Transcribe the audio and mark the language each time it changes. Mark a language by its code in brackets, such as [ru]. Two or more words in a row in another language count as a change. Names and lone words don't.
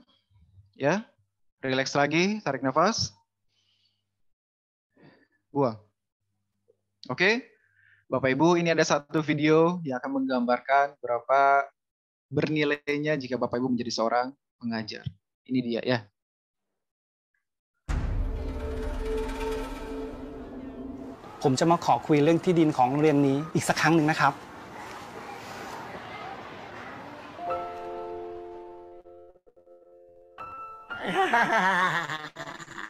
[id] Ya, rileks lagi, tarik nafas. Buang. Oke, Bapak Ibu, ini ada satu video yang akan menggambarkan berapa bernilainya jika Bapak Ibu menjadi seorang pengajar. Ini dia ya. [th] ผมจะมาขอคุยเรื่องที่ดินของโรงเรียนนี้อีกสักครั้งหนึ่งนะครับ Ha ha ha ha ha.